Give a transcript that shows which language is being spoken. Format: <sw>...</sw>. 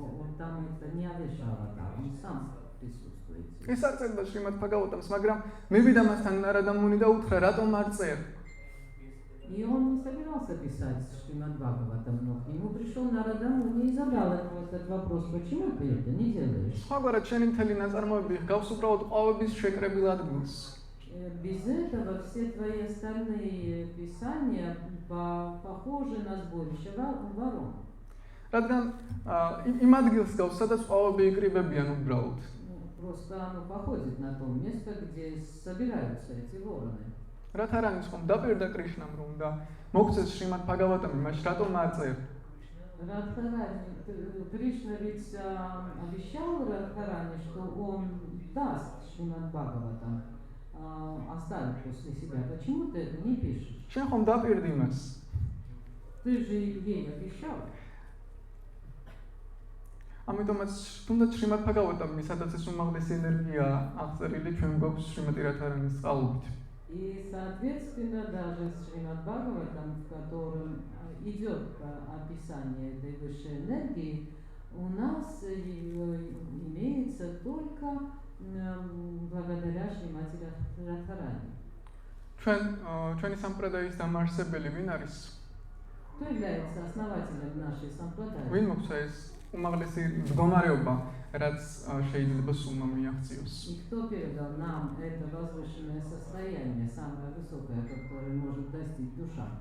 <ru>Он там это не Авешаватар, он сам присутствует.</ru> <ka>ის არ წერდა შრიმად ბაგავატამს, მაგრამ მივიდა მასთან ნარადამუნი და უთხრა, რატომ არ წერ?</ka> <ru>И он не собирался писать Шримад Бхагаватам, но к нему пришел Нарада Муни и задал ему этот вопрос: почему ты это не делаешь?</ru> <ka>სხვაგვარად შენი მთელი ნაწარმოები ჰგავს უბრალოდ ყვავების შეკრებილ ადგილს.</ka> <ru>Без этого все твои остальные писания похожи на сборище ворон.</ru> <ka>რადგან იმ ადგილს გავს, სადაც ყვავები იკრიბებიან უბრალოდ.</ka> <ru>Просто оно походит на то место, где собираются эти вороны.</ru> <ka>რათა არ არის ხომ დაპირდა კრიშნამ რომ და მოგცეს შრიმად ბაგავატამი, მას რატომ არ წერ?</ka> <ru>Радхарани, Кришна ведь обещал Радхарани, что он даст Шримад Бхагаватам, оставит после себя. Почему ты это не пишешь?</ru> <ka>შენ ხომ დაპირდი მას?</ka> <ru>Ты же ей обещал.</ru> <ka>ამიტომაც თუნდაც შრიმად ბაგავატამი, სადაც ეს უმაღლესი ენერგია აღწერილი, ჩვენ გვაქვს შრიმატი რათარანის წყალობით.</ka> <ru>И, соответственно, даже Шримад Бхагаватам, в котором идет описание этой высшей энергии, у нас имеется только благодаря Шримати Радхарани.</ru> <ka>ჩვენი სამპრადაის დამაარსებელი ვინ არის?</ka> <ru>Кто является основателем нашей сампрадаи?</ru> <ka>ვინ მოგვცა ეს უმაღლესი მდგომარეობა, რაც შეიძლება სულმა მიაღწიოს? И кто передал нам это возвышенное состояние, самое высокое, которое может достичь душа?</ka>